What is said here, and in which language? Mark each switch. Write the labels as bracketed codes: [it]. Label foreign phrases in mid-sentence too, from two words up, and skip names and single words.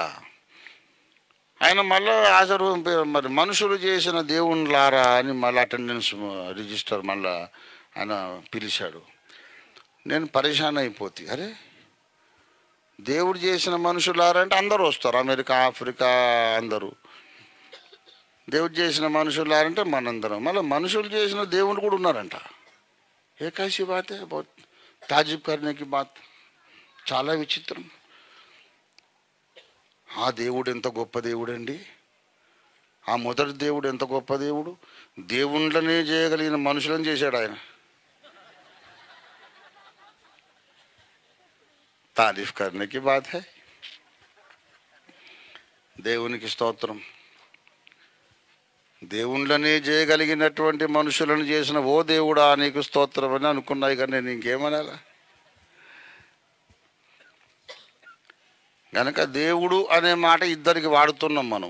[te] ఆయన మళ్ళీ హాజరు, మరి మనుషులు చేసిన దేవుళ్ళారా అని మళ్ళీ అటెండెన్స్ రిజిస్టర్ మళ్ళీ ఆయన పిలిచాడు. నేను పరేషాన్ అయిపోతే, అరే దేవుడు చేసిన మనుషులారా అంటే అందరూ వస్తారు, అమెరికా ఆఫ్రికా అందరూ. దేవుడు చేసిన మనుషులారంటే మనందరం. మళ్ళీ మనుషులు చేసిన దేవుడు కూడా ఉన్నారంట. [hi] ये कैसी बातें, बहुत ताज्जुब करने की बात. [te] చాలా విచిత్రం. ఆ దేవుడు ఎంత గొప్ప దేవుడు అండి. ఆ మొదటి దేవుడు ఎంత గొప్ప దేవుడు. దేవుళ్ళనే చేయగలిగిన మనుషులను చేశాడు ఆయన. [hi] तारीफ करने की बात है. [te] దేవునికి స్తోత్రం. దేవుళ్ళనే చేయగలిగినటువంటి మనుషులను చేసిన ఓ దేవుడా నీకు స్తోత్రం అని అనుకున్నాయి. కానీ నేను ఇంకేమనాలా? కనుక దేవుడు అనే మాట ఇద్దరికి వాడుతున్నాం మనం.